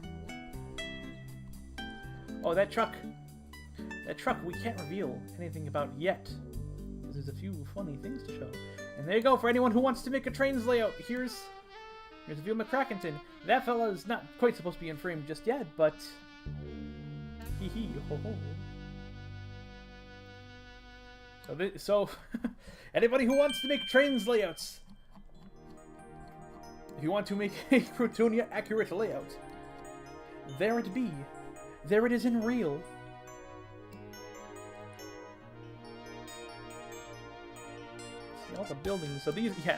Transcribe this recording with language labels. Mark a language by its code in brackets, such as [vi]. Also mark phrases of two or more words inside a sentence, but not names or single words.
[en] Oh, that truck we can't reveal anything about yet. There's a few funny things to show. And there you go, for anyone who wants to make a trains layout, here's a view of McCrackington. That fella is not quite supposed to be in frame just yet, but hee hee ho ho. So anybody who wants to make trains layouts, if you want to make a Crutonia accurate layout, there it be. There it is in real. See all the buildings. So these, yeah.